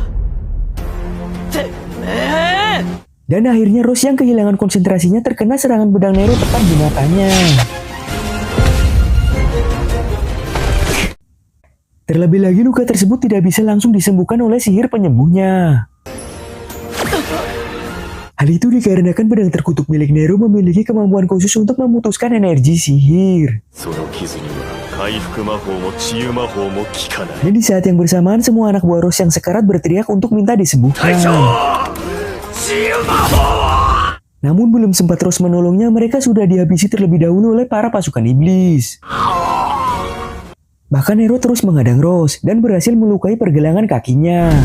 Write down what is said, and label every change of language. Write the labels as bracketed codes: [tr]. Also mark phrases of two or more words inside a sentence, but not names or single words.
[id] Dan akhirnya Rose yang kehilangan konsentrasinya terkena serangan pedang Nero tepat di matanya. Terlebih lagi luka tersebut tidak bisa langsung disembuhkan oleh sihir penyembuhnya. Hal itu dikarenakan pedang terkutuk milik Nero memiliki kemampuan khusus untuk memutuskan energi sihir. [ja] その傷には回復魔法も治癒魔法も効かない。 [id] Dan di saat yang bersamaan semua anak buah Rose yang sekarat berteriak untuk minta disembuhkan. Namun belum sempat Rose menolongnya, mereka sudah dihabisi terlebih dahulu oleh para pasukan iblis. Bahkan Nero terus menghadang Rose dan berhasil melukai pergelangan kakinya.